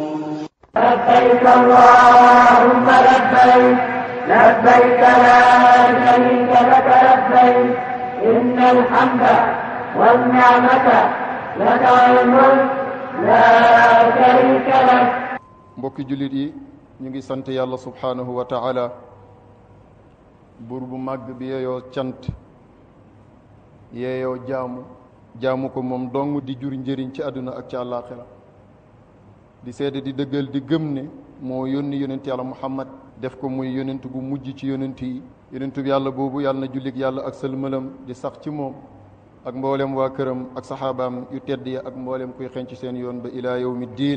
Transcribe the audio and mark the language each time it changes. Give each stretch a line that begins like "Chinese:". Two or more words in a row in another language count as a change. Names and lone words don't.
Arabic: لبيك اللهم لبيك لبيك لا شريك لك لبيك إن الحمد والنعمة لك والملك لا شريك لك.
Wolof: mbokki jullit yi ñu ngi sant yàlla
Arabic: سبحانه وتعالى
Wolof: buur bu màgg bi yeeyoo cant yeeyoo jaamu ko moom dong di jur njëriñ ci àdduna ak ci àllaaxira di seede di dëggal di gëm ne moo yónni yonent yàlla muhammad def ko muy yonent bu mujj ci yonent yi yonent bi yàlla boobu yàlla na jullik yàlla ak sëlmalam di sax ci moom ak mboolem waa këram ak saxaabaam yu tedd ya ak mboolem kuy xenc seen yoon ba
Arabic: إلى يوم الدين.